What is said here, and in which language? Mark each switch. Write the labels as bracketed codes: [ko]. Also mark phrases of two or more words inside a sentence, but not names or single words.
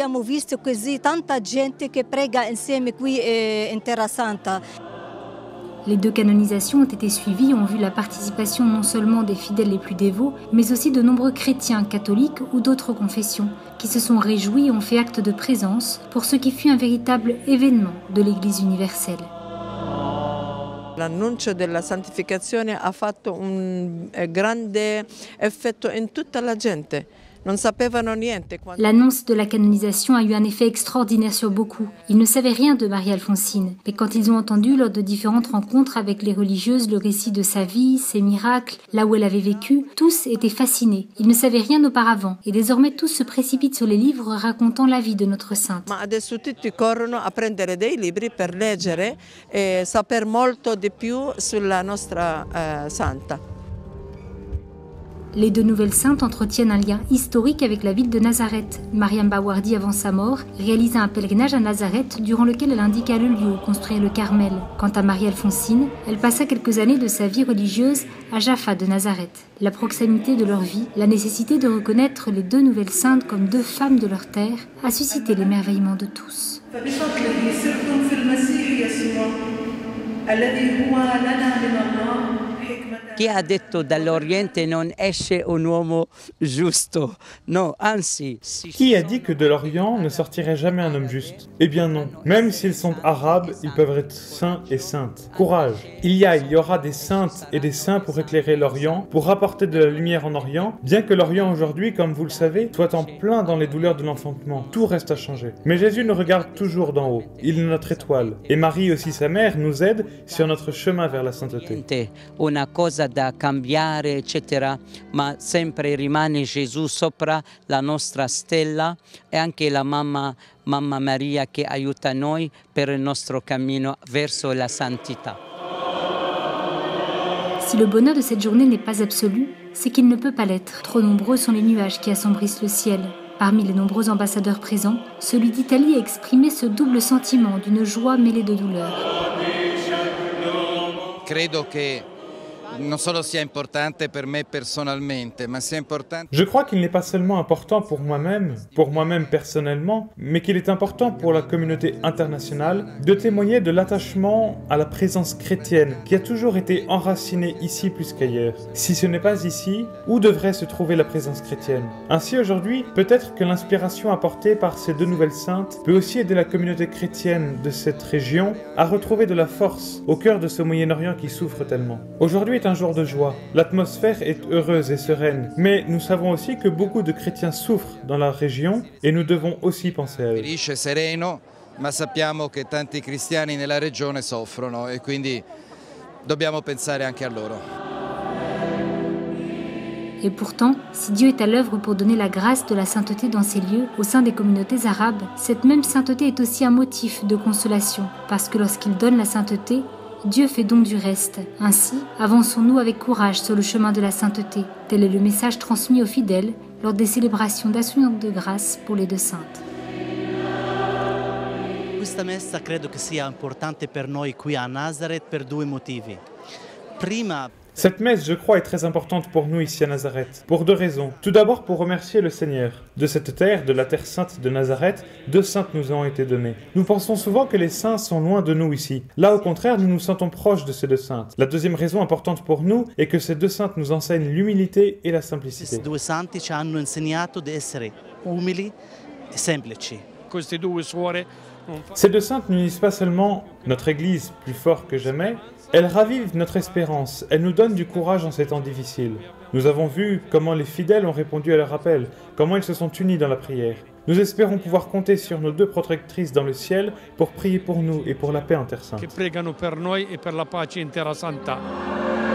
[fr] Les deux canonisations ont été suivies et ont vu la participation non seulement des fidèles les plus dévots, mais aussi de nombreux chrétiens catholiques ou d'autres confessions, qui se sont réjouis et ont fait acte de présence pour ce qui fut un véritable événement de l'Église universelle. [it] L'annuncio della santificazione ha fatto un grande effetto in tutta la gente. [fr] L'annonce de la canonisation a eu un effet extraordinaire sur beaucoup. Ils ne savaient rien de Marie-Alphonsine, mais quand ils ont entendu lors de différentes rencontres avec les religieuses le récit de sa vie, ses miracles, là où elle avait vécu, tous étaient fascinés. Ils ne savaient rien auparavant, et désormais tous se précipitent sur les livres racontant la vie de notre sainte. [it] Ma adesso tutti corrono a prendere dei libri per leggere e saper molto di più sulla nostra santa. [fr] Les deux nouvelles saintes entretiennent un lien historique avec la ville de Nazareth. Mariam Bawardi, avant sa mort, réalisa un pèlerinage à Nazareth durant lequel elle indiqua le lieu où construire le Carmel. Quant à Marie-Alphonsine, elle passa quelques années de sa vie religieuse à Jaffa de Nazareth. La proximité de leur vie, la nécessité de reconnaître les deux nouvelles saintes comme deux femmes de leur terre, a suscité l'émerveillement de tous. [it] Chi ha detto dall'Oriente non esce un uomo giusto? No, anzi. [fr] Qui a dit que de l'Orient ne sortirait jamais un homme juste? Eh bien non. Même s'ils sont arabes, ils peuvent être saints et saintes. Courage. Il y aura des saintes et des saints pour éclairer l'Orient, pour apporter de la lumière en Orient, bien que l'Orient aujourd'hui, comme vous le savez, soit en plein dans les douleurs de l'enfantement. Tout reste à changer. Mais Jésus nous regarde toujours d'en haut. Il est notre étoile. Et Marie aussi, sa mère, nous aide sur notre chemin vers la sainteté. [it] Una cosa da cambiare, eccetera, ma sempre rimane Gesù sopra la nostra stella e anche la Mamma Maria che aiuta noi per il nostro cammino verso la santità. [fr] Si le bonheur de cette journée n'est pas absolu, c'est qu'il ne peut pas l'être. Trop nombreux sont les nuages qui assombrissent le ciel. Parmi les nombreux ambassadeurs présents, celui d'Italie a exprimé ce double sentiment d'une joie mêlée de douleur. [it] Credo che non solo sia importante per me personalmente, ma sia importante. [fr] Je crois qu'il n'est pas seulement important pour moi-même personnellement, mais qu'il est important pour la communauté internationale de témoigner de l'attachement à la présence chrétienne qui a toujours été enracinée ici plus qu'ailleurs. Si ce n'est pas ici, où devrait se trouver la présence chrétienne? Ainsi aujourd'hui, peut-être que l'inspiration apportée par ces deux nouvelles saintes peut aussi aider la communauté chrétienne de cette région à retrouver de la force au cœur de ce Moyen-Orient qui souffre tellement. Aujourd'hui est un jour de joie. L'atmosphère est heureuse et sereine. Mais nous savons aussi que beaucoup de chrétiens souffrent dans la région et nous devons aussi penser à eux. [it] Felice, sereno, ma sappiamo che tanti cristiani nella regione soffrono e quindi dobbiamo pensare anche a loro. [fr] Et pourtant, si Dieu est à l'œuvre pour donner la grâce de la sainteté dans ces lieux, au sein des communautés arabes, cette même sainteté est aussi un motif de consolation, parce que lorsqu'il donne la sainteté, Dieu fait don du reste. Ainsi, avançons-nous avec courage sur le chemin de la sainteté. Tel est le message transmis aux fidèles lors des célébrations d'Action de grâce pour les deux saintes. [it] Questa messa credo che sia importante per noi qui a Nazareth per due motivi. Prima, [fr] cette messe, je crois, est très importante pour nous ici à Nazareth, pour deux raisons. Tout d'abord pour remercier le Seigneur. De cette terre, de la terre sainte de Nazareth, deux saintes nous ont été données. Nous pensons souvent que les saints sont loin de nous ici. Là, au contraire, nous nous sentons proches de ces deux saintes. La deuxième raison importante pour nous est que ces deux saintes nous enseignent l'humilité et la simplicité. [it] Questi due santi ci hanno insegnato di essere umili e semplici. Queste due suore. [fr] Ces deux saintes n'unissent pas seulement notre Église plus fort que jamais, elles ravivent notre espérance, elles nous donnent du courage en ces temps difficiles. Nous avons vu comment les fidèles ont répondu à leur appel, comment ils se sont unis dans la prière. Nous espérons pouvoir compter sur nos deux protectrices dans le ciel pour prier pour nous et pour la paix en Terre Sainte. [it] Che pregano per noi e per la pace in Terra Santa.